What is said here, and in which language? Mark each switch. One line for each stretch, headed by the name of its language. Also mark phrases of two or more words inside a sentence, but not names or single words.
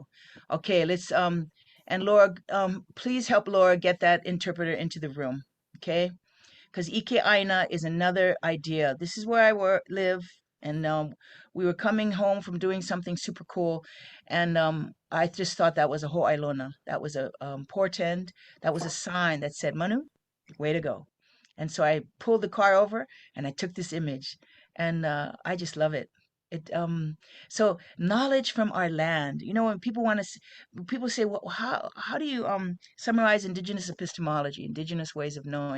English: Okay, let's and Laura, please help Laura get that interpreter into the room, okay? Because
Hawaiian: ʻike aina
English: is another idea. This is where I live, and we were coming home from doing something super cool, and I just thought that was a hoʻailona. That was a portend. That was a sign that said, Manu, way to go. And so I pulled the car over and I took this image, and I just love it. So knowledge from our land. You know, when people people say, well, how do you summarize indigenous epistemology, indigenous ways of knowing?